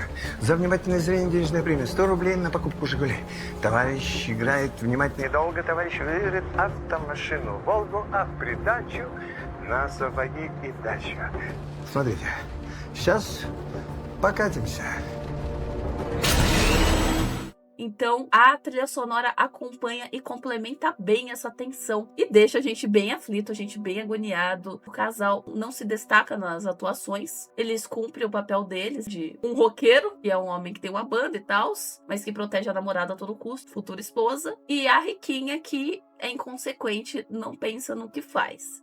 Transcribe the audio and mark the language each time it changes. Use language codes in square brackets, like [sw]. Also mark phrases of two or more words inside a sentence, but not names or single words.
[ru] За внимательное зрение денежная премия 100 рублей на покупку «Жигули». Товарищ играет внимательно и долго, товарищ выиграет автомашину «Волгу», а в придачу на сапоги и дачу. Смотрите, сейчас покатимся. [pt] Então a trilha sonora acompanha e complementa bem essa tensão e deixa a gente bem aflito, a gente bem agoniado. O casal não se destaca nas atuações, eles cumprem o papel deles de um roqueiro, que é um homem que tem uma banda e tal, mas que protege a namorada a todo custo, futura esposa, e a riquinha que é inconsequente, não pensa no que faz.